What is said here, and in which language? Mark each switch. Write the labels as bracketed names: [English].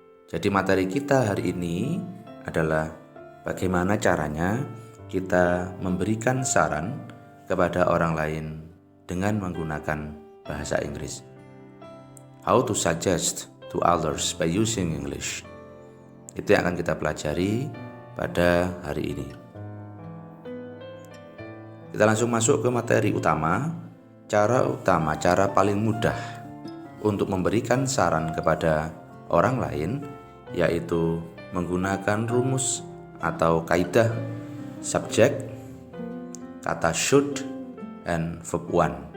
[Indonesian] Jadi materi kita hari ini adalah bagaimana caranya kita memberikan saran kepada orang lain dengan menggunakan bahasa Inggris. [English] How to suggest to others by using English. [Indonesian] Itu yang akan kita pelajari pada hari ini. Kita langsung masuk ke materi utama. Cara paling mudah untuk memberikan saran kepada orang lain yaitu menggunakan rumus atau kaidah subjek, kata should, and verb one.